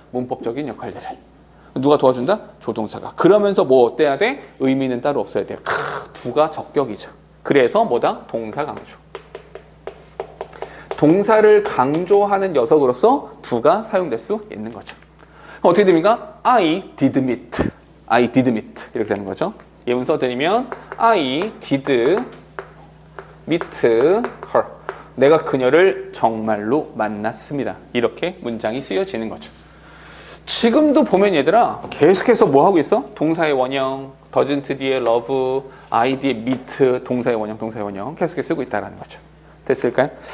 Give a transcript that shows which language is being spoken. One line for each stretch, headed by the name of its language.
Korean: 문법적인 역할들을. 누가 도와준다? 조동사가. 그러면서 뭐 어때야 돼? 의미는 따로 없어야 돼. 두가 적격이죠. 그래서 뭐다? 동사 강조. 동사를 강조하는 녀석으로서 두가 사용될 수 있는 거죠. 어떻게 됩니까?
English: I did meet. I did meet.
Korean: 이렇게 되는 거죠. 예문 써드리면
English: I did meet her.
Korean: 내가 그녀를 정말로 만났습니다. 이렇게 문장이 쓰여지는 거죠. 지금도 보면 얘들아 계속해서 뭐 하고 있어? 동사의 원형, doesn't 뒤에 love, I 뒤에 meet, 동사의 원형 계속해서 쓰고 있다는 거죠. 됐을까요?